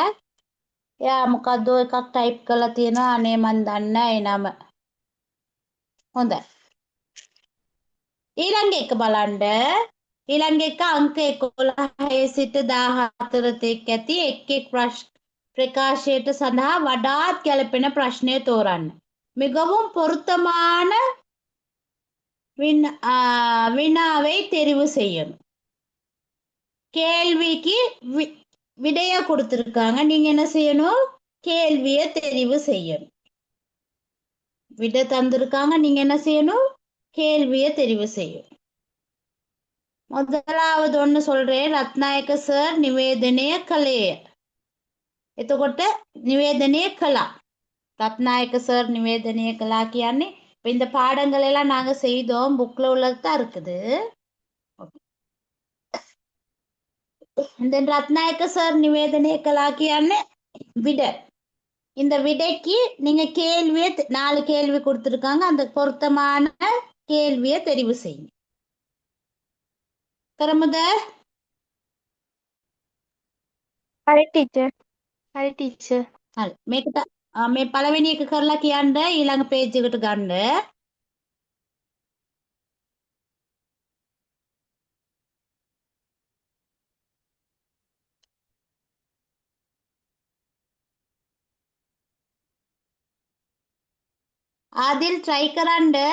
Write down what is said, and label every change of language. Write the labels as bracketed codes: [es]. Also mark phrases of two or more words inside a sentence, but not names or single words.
[si] එයා මොකද්ද එකක් ටයිප් කරලා තියෙනවා අනේ මන් දන්නේ නැහැ ඒ නම. හොඳයි. ඊළඟ එක බලන්න. ඊළඟ එක අංක 11 සිට 14 තෙක් ඇති එක් එක් ප්‍රකාශයට සඳහා වඩාත් ගැළපෙන ප්‍රශ්නය තෝරන්න. [ta] மிகவும் பொருத்தமான வினாவை தெரிவு செய்யணும். கேள்விக்கு விடைய கொடுத்திருக்காங்க. நீங்க என்ன செய்யணும்? கேள்வியை தெரிவு செய்யணும். விடை தந்திருக்காங்க. நீங்க என்ன செய்யணும்? கேள்வியை தெரிவு செய்யணும். முதலாவது ஒன்று சொல்றேன். [si] රත්නායක සර් නිවේදනය කළේය. එතකොට නිවේදනය කළා. රත්නායක සර් නිවේදනය කළා කියන්නේ [ta] இப்போ இந்த பாடங்கள் எல்லாம் நாங்க செய்தோம். புக்ல உள்ளது தான் இருக்குது. இந்த [si] රත්නායක සර් නිවේදනය කළා කියන්නේ [ta] விட. இந்த விடைக்கு நீங்க கேள்வியை 4 கேள்வி கொடுத்துருக்காங்க. அந்த பொருத்தமான கேள்வியை தெரிவு செய்யுங்க. [si] කරමුද? හරි ටීචර්. හරි ටීචර්. හරි. මේක මේ පළවෙනි එක කරලා කියන්න ඊළඟ පේජ් එකට ගන්න. ආදිල් try කරන්න.